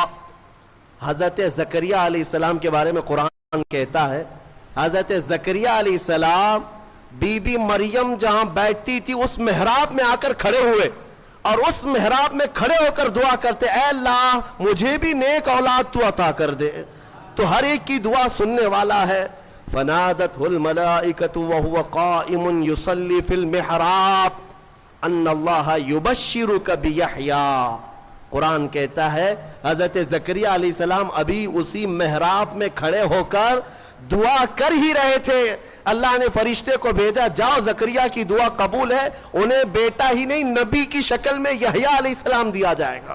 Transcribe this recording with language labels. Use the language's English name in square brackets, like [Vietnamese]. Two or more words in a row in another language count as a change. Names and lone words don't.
[Urdu] حضرت زکریا [Arabic] علیہ السلام [Urdu] کے بارے میں قرآن کہتا ہے حضرت زکریا [Arabic] علیہ السلام [Urdu] بی بی مریم جہاں بیٹھتی تھی اس محراب میں آ کر کھڑے ہوئے, اور اس محراب میں کھڑے ہو کر دعا کرتے, اے اللہ مجھے بھی نیک اولاد تو عطا کر دے, تو ہر ایک کی دعا سننے والا ہے. [Arabic] فنادته الملائكة وهو قائم يصلي في المحراب أن الله يبشرك بيحيى. [Urdu] قرآن کہتا ہے حضرت زکریا علیہ السلام ابھی اسی محراب میں کھڑے ہو کر دعا کر ہی رہے تھے، اللہ نے فرشتے کو بھیجا، جاؤ زکریا کی دعا قبول ہے، انہیں بیٹا ہی نہیں نبی کی شکل میں یحییٰ علیہ السلام دیا جائے گا.